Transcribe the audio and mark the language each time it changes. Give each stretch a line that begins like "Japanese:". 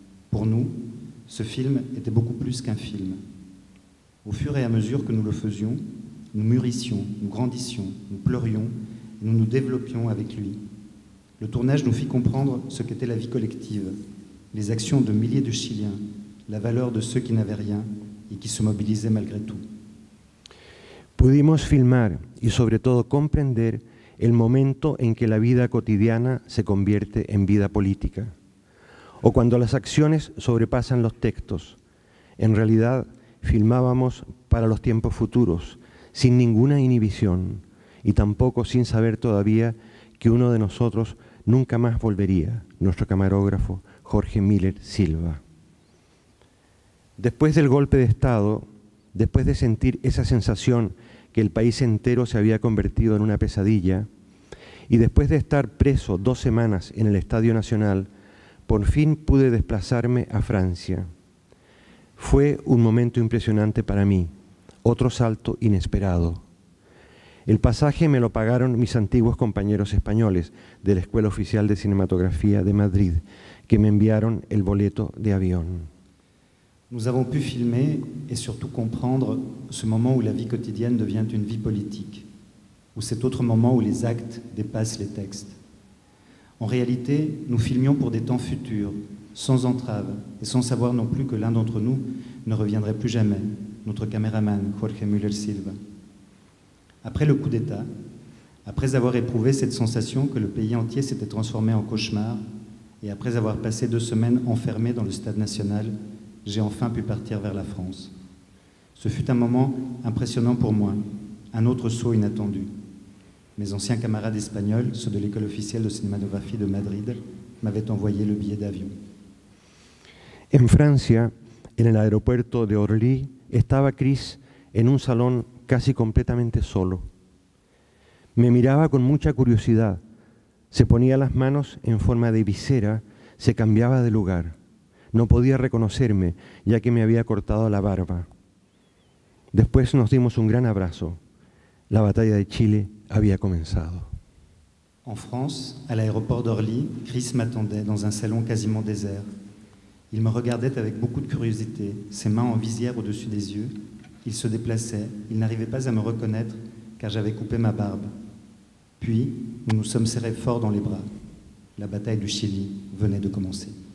French: Pour nous, ce film était beaucoup plus qu'un film. Au fur et à mesure que nous le faisions, nous mûrissions, nous grandissions, nous pleurions, et nous nous développions avec lui. Le tournage nous fit comprendre ce qu'était la vie collective, les actions de milliers de Chiliens, la valeur de ceux qui n'avaient rien
Spanish: y que se movilizaban
French: malgré tout.
Spanish: Pudimos filmar y sobre todo comprender el momento en que la vida cotidiana se convierte en vida política, o cuando las acciones sobrepasan los textos. En realidad, filmábamos para los tiempos futuros, sin ninguna inhibición, y tampoco sin saber todavía que uno de nosotros nunca más volvería, nuestro camarógrafo Jorge Miller Silva. Después del golpe de Estado, después de sentir esa sensación que el país entero se había convertido en una pesadilla, Y después de estar preso 2 semanas en el Estadio Nacional, por fin pude desplazarme a Francia. Fue un momento impresionante para mí, otro salto inesperado. El pasaje me lo pagaron mis antiguos compañeros españoles de la Escuela Oficial de Cinematografía de Madrid, que me enviaron el boleto de avión.
French: Nous avons pu filmer et surtout comprendre ce moment où la vie quotidienne devient une vie politique, ou cet autre moment où les actes dépassent les textes. En réalité, nous filmions pour des temps futurs, sans entrave, et sans savoir non plus que l'un d'entre nous ne reviendrait plus jamais, notre caméraman Jorge Müller-Silva. Après le coup d'État, après avoir éprouvé cette sensation que le pays entier s'était transformé en cauchemar, et après avoir passé 2 semaines enfermé dans le Stade national, j'ai enfin pu partir vers la France. Ce fut un moment impressionnant pour moi, un autre saut inattendu. Mes anciens camarades espagnols, ceux de l'École officielle de cinématographie de Madrid, m'avaient envoyé le billet d'avion.
Spanish: En Francia, en el aeropuerto de Orly, estaba Chris en un salón casi completamente solo. Me miraba con mucha curiosidad, se ponía las manos en forma de visera, se cambiaba de lugar. No podía reconocerme, ya que me había cortado la barba. Después nos dimos un gran abrazo. La batalla de Chile había comenzado.
French: En France, à l'aéroport d'Orly, Chris m'attendait dans un salon quasiment désert. Il me regardait avec beaucoup de curiosité, ses mains en visière au-dessus des yeux. Il se déplaçait, il n'arrivait pas à me reconnaître car j'avais coupé ma barbe. Puis, nous nous sommes serrés fort dans les bras. La bataille du Chili venait de commencer.